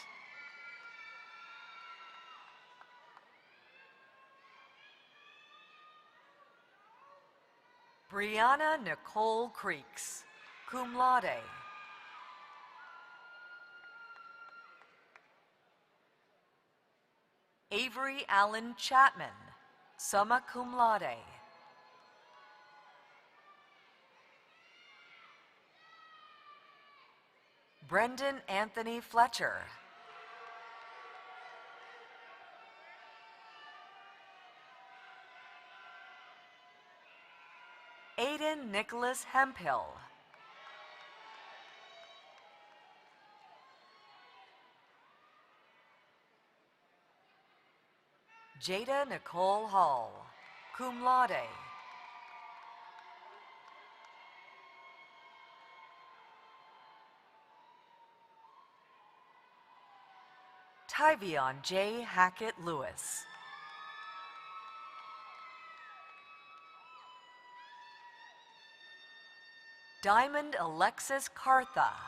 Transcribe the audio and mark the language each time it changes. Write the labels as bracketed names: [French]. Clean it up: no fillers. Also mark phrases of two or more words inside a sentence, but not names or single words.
[English] Brianna Nicole Creeks, [Latin] cum laude. [English] Avery Allen Chapman, [Latin] summa cum laude. [English] Brendan Anthony Fletcher. Aiden Nicholas Hemphill. Jada Nicole Hall, [Latin] cum laude. [English] Tyvion J. Hackett Lewis. Diamond Alexis Cartha.